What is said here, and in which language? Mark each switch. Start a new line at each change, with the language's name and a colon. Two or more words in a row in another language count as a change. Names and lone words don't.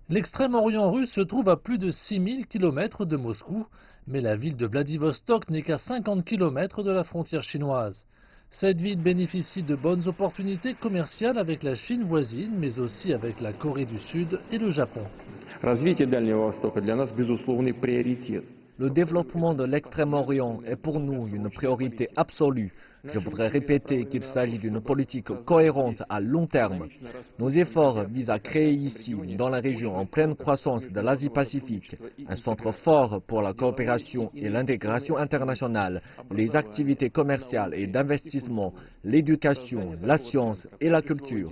French: L'extrême-orient russe se trouve à plus de 6000 km de Moscou, mais la ville de Vladivostok n'est qu'à 50 km de la frontière chinoise. Cette ville bénéficie de bonnes opportunités commerciales avec la Chine voisine, mais aussi avec la Corée du Sud et le Japon.
Russian: Развитие Дальнего Востока для нас безусловный приоритет.
French: Le développement de l'Extrême-Orient est pour nous une priorité absolue. Je voudrais répéter qu'il s'agit d'une politique cohérente à long terme. Nos efforts visent à créer ici, dans la région en pleine croissance de l'Asie-Pacifique, un centre fort pour la coopération et l'intégration internationale, les activités commerciales et d'investissement, l'éducation, la science et la culture.